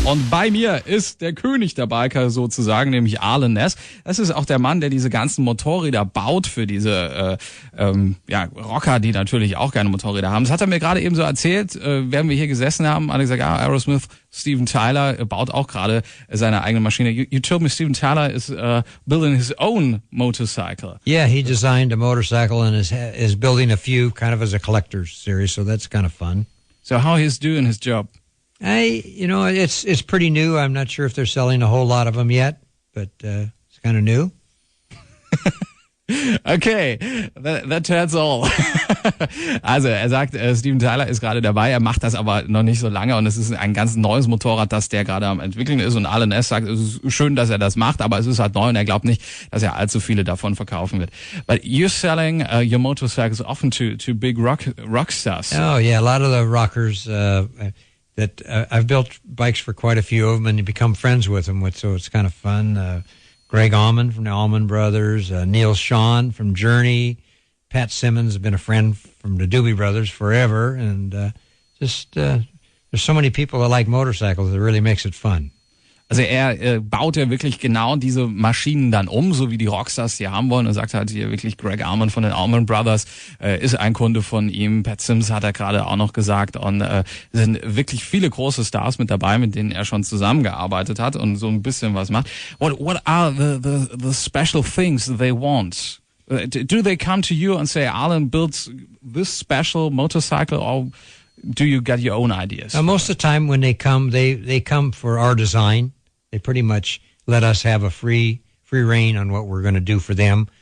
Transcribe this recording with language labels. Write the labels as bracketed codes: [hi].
[de] Und bei mir ist der König der Biker sozusagen, nämlich Arlen Ness. Das ist auch der Mann, der diese ganzen Motorräder baut für diese Rocker, die natürlich auch gerne Motorräder haben. Das hat er mir gerade eben so erzählt, während wir hier gesessen haben. Hat er gesagt, Aerosmith, Steven Tyler baut auch gerade seine eigene Maschine. [en] You told me Steven Tyler is building his own motorcycle. Yeah, he designed a motorcycle and is building a few kind of as a collector's series, so that's kind of fun. So how he's doing his job? It's pretty new. I'm not sure if they're selling a whole lot of them yet, but it's kind of new. Okay, that tells all. [de] Also er sagt, Steven Tyler ist gerade dabei, er macht das aber noch nicht so lange und es ist ein ganz neues Motorrad, das der gerade am entwickeln ist und Arlen Ness sagt, es ist schön, dass er das macht, aber es ist halt neu und er glaubt nicht, dass er allzu viele davon verkaufen wird. [en] But you're selling your motorcycles often to big rock stars. Oh yeah, a lot of the rockers I've built bikes for quite a few of them and you become friends with them, so it's kind of fun. Greg Allman from the Allman Brothers, Neil Sean from Journey, Pat Simmons has been a friend from the Doobie Brothers forever, and there's so many people that like motorcycles, it really makes it fun. [de] Also er baut ja wirklich genau diese Maschinen dann so wie die Rockstars die haben wollen. Und sagt halt hier wirklich, Greg Allman von den Allman Brothers ist ein Kunde von ihm. Pat Sims hat er gerade auch noch gesagt. Und sind wirklich viele große Stars mit dabei, mit denen er schon zusammengearbeitet hat und so ein bisschen was macht. [en] What are the special things they want? Do they come to you and say, Arlen builds this special motorcycle, or do you get your own ideas? Most of the time when they come, they come for our design. They pretty much let us have a free reign on what we're going to do for them.